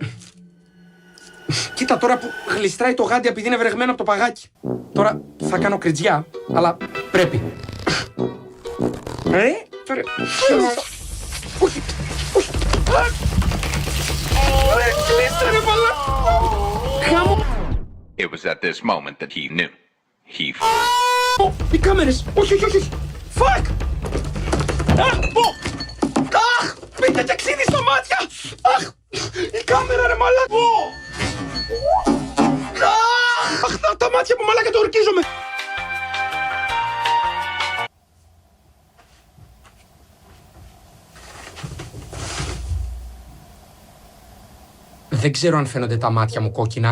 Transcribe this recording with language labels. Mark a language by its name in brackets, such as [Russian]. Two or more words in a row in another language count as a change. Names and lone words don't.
[Greek] Κοίτα τώρα που γλιστράει το γάντι επειδή είναι βρεγμένο από το παγάκι. Τώρα θα κάνω κριτζιά, αλλά πρέπει. Τώρα... Όχι, όχι. Γλίστρα ρε παλά. Χάμω. [English] It was at this moment that he knew. He [Greek] Οι κάμερες. Όχι. Fuck. Αχ! Μπήκα και ξύδι στα μάτια! Αχ! Η κάμερα ρε μαλάκα! Αχ! Τα μάτια που μαλάκα το ορκίζομαι! Δεν ξέρω αν φαίνονται τα μάτια μου κόκκινα.